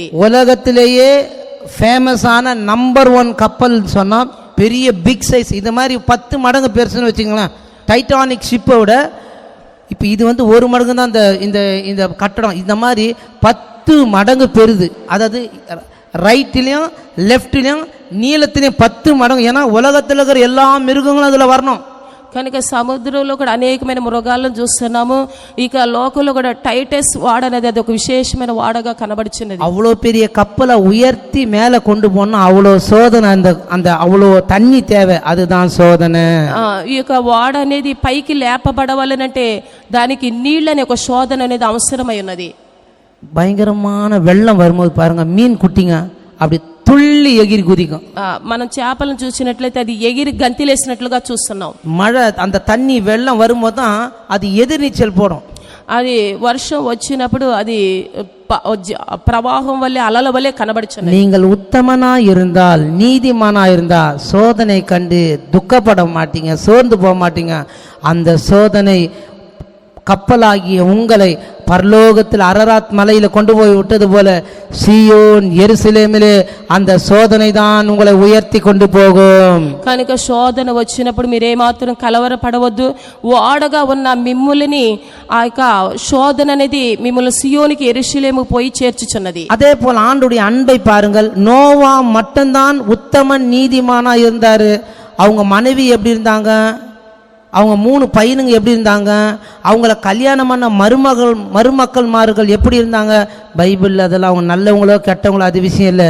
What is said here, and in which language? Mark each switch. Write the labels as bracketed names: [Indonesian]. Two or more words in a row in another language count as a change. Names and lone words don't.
[Tamil] உலகத்திலேயே ஃபேமஸான நம்பர் 1 கப்பல் சொன்னா பெரிய [English] big size, [Tamil] இது மாதிரி 10 மடங்கு பெருசுன்னு வச்சுங்களேன். டைட்டானிக் ஷிப்பை விட இப்போ இது வந்து ஒரு மடங்கு தான் இந்த இந்த கட்டடம். இந்த மாதிரி 10 மடங்கு பெருது. அதாவது ரைட்லேயும் லெஃப்ட்லேயும் நீளத்திலையும் 10 மடங்கு. ஏன்னா உலகத்தில் இருக்கிற எல்லா மிருகங்களும் அதில் வரணும். [Telugu] కనుక సముద్రంలో కూడా అనేకమైన మృగాలను చూస్తున్నాము. ఇక లోకంలో కూడా టైటస్ వాడ అనేది అది ఒక విశేషమైన వాడగా కనబడుచున్నది. [Tamil] அவ்வளோ பெரிய கப்பலை உயர்த்தி மேலே கொண்டு போனால் அவ்வளோ சோதனை, அந்த அவ்வளோ தண்ணி தேவை, அதுதான் சோதனை. [Telugu] ఈ యొక్క వాడ అనేది పైకి లేపబడవాలనంటే దానికి నీళ్ళనే ఒక శోధన అనేది అవసరమై ఉన్నది. [Tamil] பயங்கரமான வெள்ளம் வரும்போது பாருங்க, மீன் குட்டிங்க அப்படி துள்ளி எகிரி குதிக்கும். [Telugu] మనం చేపలను చూసినట్లయితే అది ఎగిరి గంతిలేసినట్లుగా చూస్తున్నాం. [Tamil] மழை அந்த தண்ணி வெள்ளம் வரும்போது தான் அது எதிர்நீச்சல் போடும். [Telugu] అది వర్షం వచ్చినప్పుడు అది ప్రవాహం వల్లే అలల వల్లే కనబడుచున్నది. [Tamil] நீங்கள் உத்தமனா இருந்தால், நீதிமானா இருந்தால் சோதனை கண்டு துக்கப்பட மாட்டீங்க, சோர்ந்து போக மாட்டீங்க. அந்த சோதனை கப்பலாகிய உங்களை பரலோகத்தில் அரராத் மலையில கொண்டு போய் விட்டது போல சீயோன் எருசலேமிலே அந்த சோதனை தான் உங்களை உயர்த்தி கொண்டு போகும். [Telugu] కనుక శోధన వచ్చినప్పుడు మీరేమాత్రం కలవరపడవద్దు. వాడగా ఉన్న మిమ్ములని ఆ యొక్క శోధన అనేది మిమ్మల్ని సియోనికి ఎరుషలేము పోయి చేర్చుచున్నది. [Tamil] அதே போல ஆண்டுடைய அன்பை பாருங்கள். நோவா மட்டும்தான் உத்தமன் நீதிமானா இருந்தாரு. அவங்க மனைவி எப்படி இருந்தாங்க, அவங்க 3 பையனுங்க எப்படி இருந்தாங்க, அவங்கள கல்யாணம் பண்ண மருமக்கள்மார்கள் எப்படி இருந்தாங்க, பைபிள் அதெல்லாம் அவங்க நல்லவங்களோ கெட்டவங்களோ அது விஷயம் இல்லை.